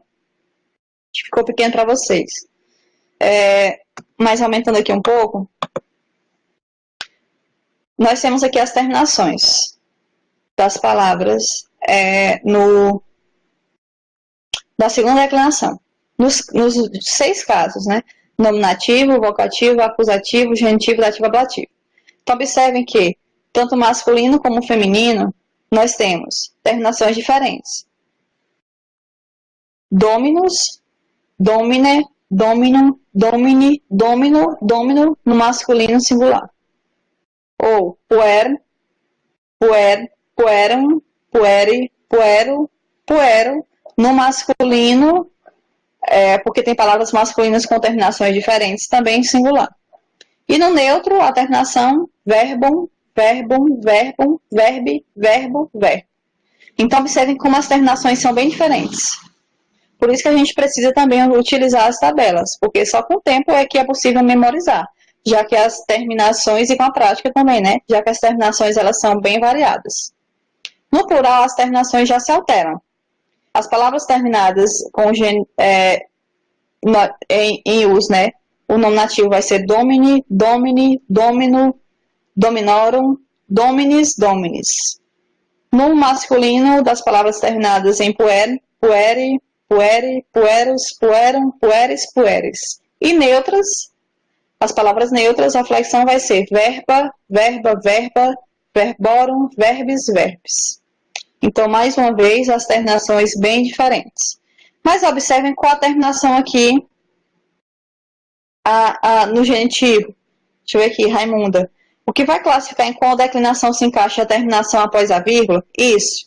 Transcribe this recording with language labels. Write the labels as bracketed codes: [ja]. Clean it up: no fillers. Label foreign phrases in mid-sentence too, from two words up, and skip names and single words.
[pt] Ficou pequeno para vocês. Mas aumentando aqui um pouco, nós temos aqui as terminações das palavras da segunda declinação. Nos 6 casos, né? Nominativo, vocativo, acusativo, genitivo, dativo, ablativo. Então, observem que, tanto masculino como feminino, nós temos terminações diferentes. [la] Dominus, domine, dominum, domini, domino, domino, [pt] no masculino singular. [la] Ou puer, puer, puerum, pueri, puero, puero, [pt] no masculino, porque tem palavras masculinas com terminações diferentes, também em singular. E no neutro, a terminação [la] verbum, verbum, verbum, verbe, verbo, ver. [pt] Então, observem como as terminações são bem diferentes. Por isso que a gente precisa também utilizar as tabelas, porque só com o tempo é que é possível memorizar, já que as terminações, e com a prática também, né? Já que as terminações, elas são bem variadas. No plural, as terminações já se alteram. As palavras terminadas com em us, né? O nominativo vai ser [la] domini, domini, domino, dominorum, dominis, dominis. [pt] No masculino, das palavras terminadas em [la] puer, pueri, pueri, pueros, puerum, pueris, pueris. [pt] E neutras, as palavras neutras, a flexão vai ser [la] verba, verba, verba, verborum, verbis, verbis. [pt] Então, mais uma vez, as terminações bem diferentes. Mas observem qual a terminação aqui no genitivo. Deixa eu ver aqui, Raimunda. O que vai classificar em qual declinação se encaixa a terminação após a vírgula? Isso.